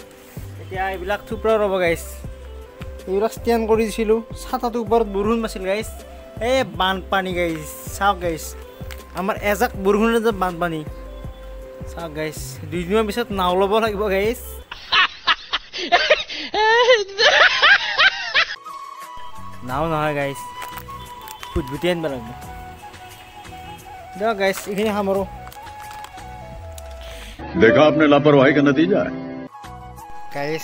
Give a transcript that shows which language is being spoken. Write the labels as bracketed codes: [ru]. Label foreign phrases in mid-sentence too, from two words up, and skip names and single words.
[as] এতিয়া এইবিলাক থোপৰা ৰ'ব গাইছ, এইবিলাক ষ্টেণ্ড কৰি দিছিলোঁ, ছাতাটোৰ ওপৰত বৰষুণ পাইছিল গাইছ, এই বানপানী গাইছ, চাওক গাইছ, আমাৰ এজাক বৰষুণৰ বানপানী চাওক গাইছ। 2 দিনৰ পিছত নাও ল'ব লাগিব গাইছ। নাও নহয় গাইছ, ফুটফুটি আনিব লাগিব দিয়ক গাইছ। এইখিনি সামৰোঁ। [hi] देखा आपने लापरवाही का नतीजा है [as] গাইছ।